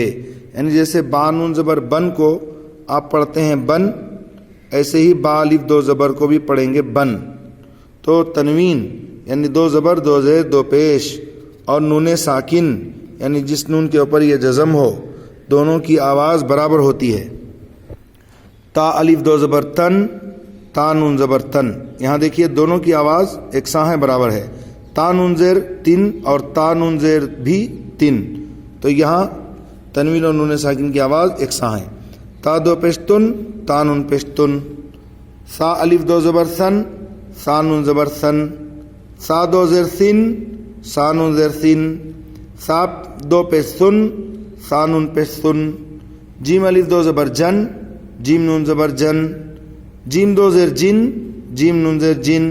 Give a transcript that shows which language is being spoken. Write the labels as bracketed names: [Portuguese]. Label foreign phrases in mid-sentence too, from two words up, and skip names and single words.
[Urdu] یعنی جیسے با نون زبر بن کو آپ پڑھتے ہیں بن، ایسے ہی با الف دو زبر کو بھی پڑھیں گے بن. تو تنوین یعنی دو زبر دو زیر دو پیش اور نون ساکن یعنی جس نون کے اوپر یہ جزم ہو، دونوں کی آواز برابر ہوتی ہے. تا الف دو زبر تن، تا نون زبر تن. یہاں دیکھیے دونوں کی آواز یکساں ہے، برابر ہے. تا نون زیر تین اور تا نون زیر بھی تین. تو یہاں تنوین اور نون ساکن کی آواز یکساں ہے. تا دو پیش تن، تا نون پیش تن. سا الف دو زبر سن، سا نون زبر سن. سا دو زیر سن، سا نون زیر سن. سا دو پیش سن، سا نون پیش سن. جیم الف دو زبر جن، جیم نون زبر جن. جیم دو زیر جن، جیم نون زیر جن.